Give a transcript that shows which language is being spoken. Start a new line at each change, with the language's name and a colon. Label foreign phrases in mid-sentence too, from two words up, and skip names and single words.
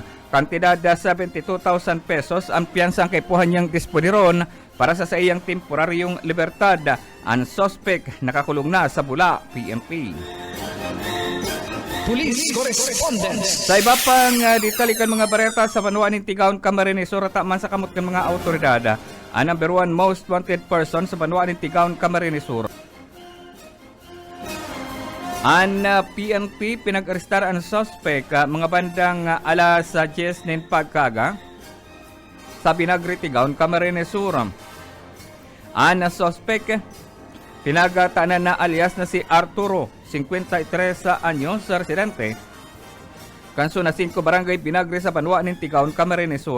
Bikol: Kantidad 72,000 pesos ang piyansang kaipuhan niyang disponiron para sa iyang temporaryong libertad. Ang suspect nakakulong na sa Bula PNP.
English: Police Correspondence.
Bikol: Sa iba pang ditalikan mga bareta sa Banwaan ng Tigaon, Camarines Sur, taman sa kamot ng mga autoridad, ang
English: number 1 most wanted person
Bikol: sa Banwaan ng Tigaon, Camarines Sur. Ang PNP pinag-arestar ang suspect mga bandang alas 10 nin pagkaga sa Binagri-Tigaon, Camarines Sur. Ang suspect pinagatanan na alias na si Arturo, 53 anyos, residente kanso na 5 barangay Binagri sa Banwaan ng Tigaon, Camarines Sur.